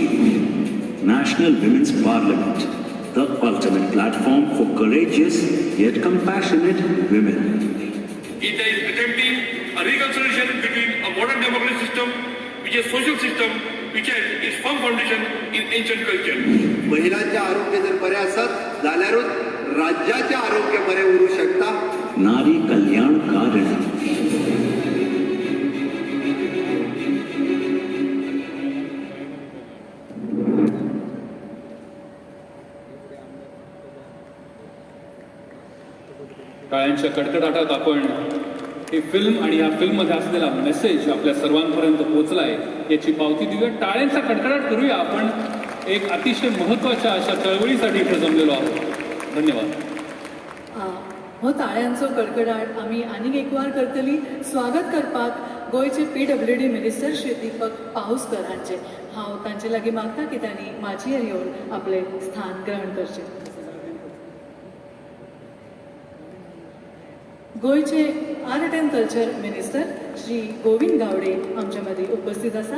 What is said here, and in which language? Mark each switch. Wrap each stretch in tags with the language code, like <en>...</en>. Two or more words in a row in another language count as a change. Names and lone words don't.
<en>National Women's Parliament, the ultimate platform for courageous yet compassionate women. India is attempting a reconciliation between a modern democratic system, which is a social system, which has its firm foundation in ancient culture.</en> <kok>महिलांचे आरोग्य जर बरे असत जाल्यारूच राज्याचे आरोग्य बरे उरू शकता.</kok> <mr>नारी कल्याण कारिणी. टाळ्यांच्या कडकडाटात आपण ही फिल्म आणि या फिल्ममध्ये असलेला मेसेज आपल्या सर्वांपर्यंत पोहोचलाय याची पावती देऊया. टाळ्यांचा कडकडाट करूया. आपण एक अतिशय महत्वाच्या अशा चळवळीसाठी इथे जमलेलो आहोत. धन्यवाद.</mr> <kok>हो ताळ्यांचो कडकडाट आम्ही आनीक एक वार करतली. स्वागत करपाक गोयचे PWD मिनिस्टर श्री दीपक पाऊसकर हांचे हांव तांचे लागीं मागता की तांणी माझीर येवन आपले स्थान ग्रहण करचें. गोयचे</kok> <en>art and culture minister</en> <kok>श्री गोविंद गावडे आमच्या मदीं उपस्थित आसात.</kok>